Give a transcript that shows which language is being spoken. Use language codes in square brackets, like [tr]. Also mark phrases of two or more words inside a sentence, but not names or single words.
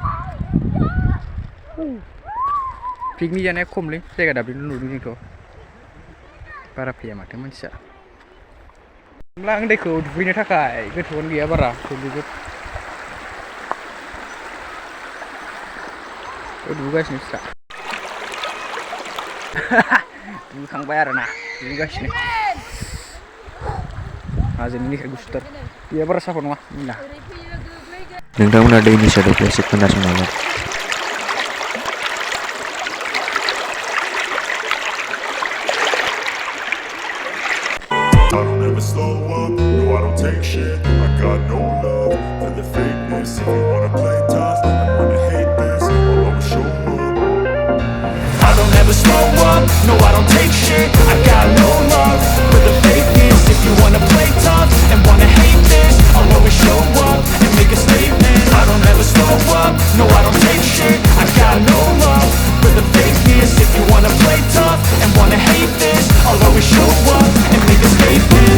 [brx] पिकनिक जानाया खमलै जायगा दाबलिल' नुदों जोंथ' बारा फैया माथो मानसिया होमब्ला आं दैखौ दुगैनो थाखाय गोथौआनो गैया बारा दुगैगासिनो फिसा दुगैखांबाय आरोना दुगैगासिनो हाजोनि दैखा गुसुथार दैया बारा साफा नङा जोंना नोंथांमोना दैनि सोदोबखौ एसे खोनासंनांगोन [en] I don't ever slow up, no I don't take shit I got no love for the fakeness If you wanna play tough and wanna hate this I'll always show up I don't ever slow up, no I don't take shit I got no love for the fakeness If you wanna play tough and wanna hate this I'll always show up and make a statement I don't ever slow up, no I don't take shit I got no love for the fakeness If you wanna play tough and wanna hate this I'll always show up and make a statement